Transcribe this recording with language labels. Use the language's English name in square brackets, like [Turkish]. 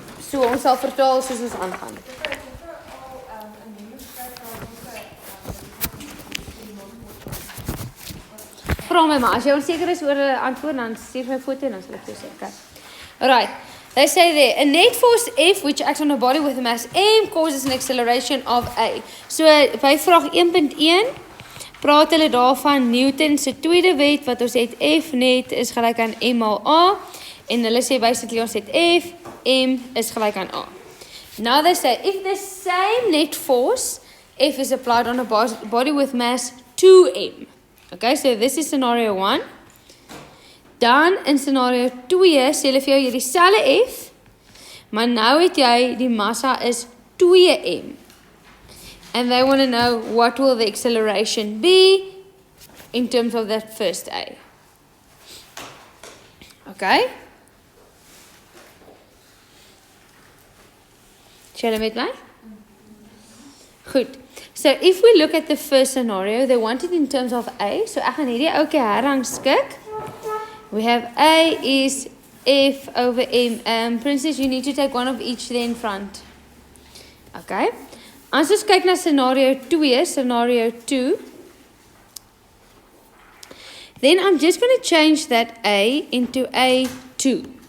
[Afrikaans] So ons sal vertaal soos ons aangaan. Vra my maar, as jy onseker is oor 'n antwoord, dan stuur my foto en dan sal ek jou sê. [English] Okay. Alright. They say there, a net force F which acts on a body with a mass m causes an acceleration of A. [Afrikaans] So by vraag 1.1 praat hulle daarvan Newton se tweede wet wat ons het F net is gelyk aan m maal A en hulle sê basically ons het F m is gelyk aan A. [English] Now they say if the same net force F is applied on a body with mass 2m. Okay, so this is scenario 1. [Afrikaans] Dan in scenario 2 sê hulle vir jou jy dieselfde F, maar nou het jy die massa is 2m. [English] And they want to know what will the acceleration be in terms of that first A. Okay? Shall I make mine? Goed. So if we look at the first scenario, they want it in terms of A. [Afrikaans] So ek gaan hierdie ouetjie herrangskik. [English] We have A is F over M. Princess, you need to take one of each there in front. Okay. [Afrikaans] As ons kyk na scenario 2, [English] then I'm just going to change that A into A2.